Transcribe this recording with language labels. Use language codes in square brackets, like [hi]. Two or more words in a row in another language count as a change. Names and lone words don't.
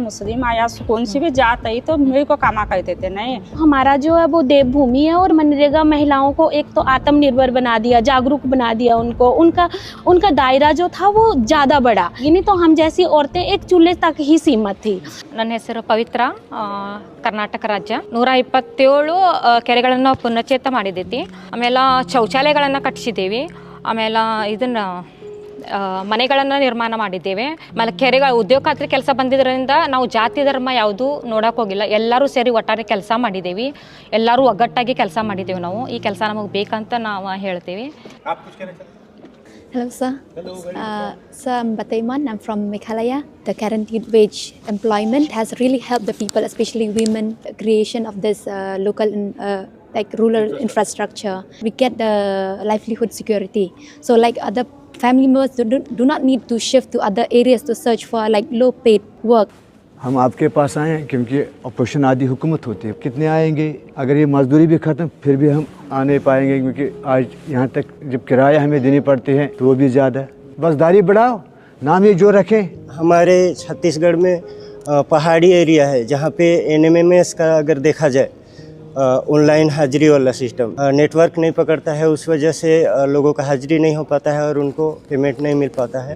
[hi] मुस्लिम आया, कौन सी भी जात आई तो मेरे को कामा कहते थे। नहीं, हमारा जो है वो देवभूमि है और मनरेगा महिलाओं को एक तो आत्मनिर्भर बना दिया, जागरूक बना दिया उनको। उनका दायरा जो था वो ज़्यादा बढ़ा। नहीं तो हम जैसी औरतें एक चूल्हे तक ही सीमित थी। [kn] ನನ್ನ ಹೆಸರು ಪವಿತ್ರ, ಕರ್ನಾಟಕ ರಾಜ್ಯ 127 ಕೆರೆಗಳನ್ನು ಪುನಶ್ಚೇತ ಮಾಡಿದ್ದೀವಿ. ಆಮೇಲೆ ಶೌಚಾಲಯಗಳನ್ನು ಕಟ್ಟಿಸಿದ್ದೀವಿ. ಆಮೇಲೆ ಇದನ್ನು ಮನೆಗಳನ್ನು ನಿರ್ಮಾಣ ಮಾಡಿದ್ದೇವೆ. ಆಮೇಲೆ ಕೆರೆಗಳ ಉದ್ಯೋಗ ಖಾತ್ರಿ ಕೆಲಸ ಬಂದಿದ್ದರಿಂದ ನಾವು ಜಾತಿ ಧರ್ಮ ಯಾವುದೂ ನೋಡೋಕೆ ಹೋಗಿಲ್ಲ. ಎಲ್ಲರೂ ಸೇರಿ ಒಟ್ಟಾರೆ ಕೆಲಸ ಮಾಡಿದ್ದೀವಿ. ಎಲ್ಲರೂ ಒಗ್ಗಟ್ಟಾಗಿ ಕೆಲಸ ಮಾಡಿದ್ದೀವಿ. ನಾವು ಈ ಕೆಲಸ ನಮಗೆ ಬೇಕಂತ ನಾವು ಹೇಳ್ತೀವಿ. [en] Hello sir. Hello. Sir, I'm Batayman. I'm from Meghalaya. The guaranteed wage employment has really helped the people, especially women, creation of this local like rural infrastructure. We get the livelihood security. So like other family members do not need to shift to other areas to search for like low paid work. [hi] हम आपके पास आए हैं क्योंकि ऑपरेशन आदि हुकूमत होती है। कितने आएंगे? अगर ये मजदूरी भी खत्म फिर भी हम आ नहीं पाएंगे क्योंकि आज यहाँ तक जब किराया हमें देनी पड़ती है तो वो भी ज़्यादा है। बस दाढ़ी बढ़ाओ, नाम ये जो रखें। हमारे छत्तीसगढ़ में पहाड़ी एरिया है जहाँ पे NMMS का अगर देखा जाए ऑनलाइन हाजिरी वाला [en] system network [hi] नहीं पकड़ता है, उस वजह से लोगों का हाजिरी नहीं हो पाता है और उनको पेमेंट नहीं मिल पाता है।